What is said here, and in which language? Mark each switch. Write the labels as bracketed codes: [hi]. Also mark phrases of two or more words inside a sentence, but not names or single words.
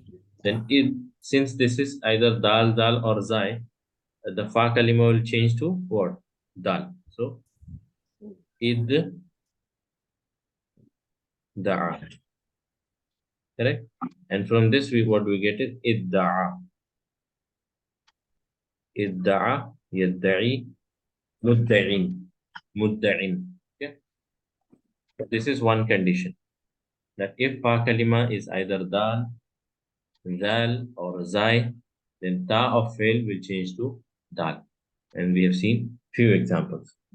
[en] Then since this is either dal or zai, the [ar] فاء كلمة [en] will change to what? Dal. So idda'a. Correct? And from this, what we get is idda'a. [ar] ادّعى، يدّعي، مدّعٍ. [en] Mudda'in. Okay? This is one condition. That if [ar] فاء كلمة [en] is either dal, zal, or zai, then ta of fail will change to dal. And we have seen few examples.